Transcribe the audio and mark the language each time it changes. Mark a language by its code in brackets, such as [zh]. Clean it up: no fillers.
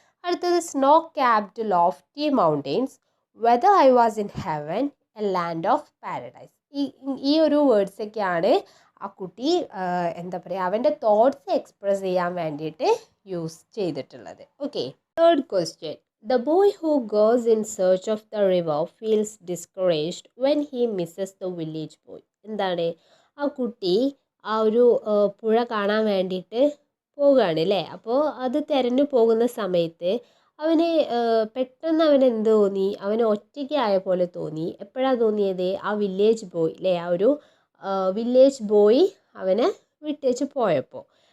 [en] അടുത്തത് snow capped lofty mountains. Whether I was in heaven, a land of paradise. [ml] ഈ ഈ ഒരു വേർഡ്സൊക്കെയാണ് ആ കുട്ടി എന്താ പറയുക അവൻ്റെ തോട്ട്സ് എക്സ്പ്രസ് ചെയ്യാൻ വേണ്ടിയിട്ട് യൂസ് ചെയ്തിട്ടുള്ളത്. [en] Okay, third question. The boy who goes in search of the river feels discouraged when he misses the village boy. [ml] എന്താണ് ആ കുട്ടി ആ ഒരു പുഴ കാണാൻ വേണ്ടിയിട്ട് പോവുകയാണ് അല്ലേ. അപ്പോൾ അത് തിരഞ്ഞു പോകുന്ന സമയത്ത് അവന് പെട്ടെന്ന് അവന് എന്ത് തോന്നി, അവന് ഒറ്റയ്ക്കായ പോലെ തോന്നി. എപ്പോഴാണ് തോന്നിയത്? ആ വില്ലേജ് ബോയ് അല്ലേ, ആ ഒരു വില്ലേജ് ബോയ് അവനെ വിട്ടേച്ച് പോയപ്പോൾ.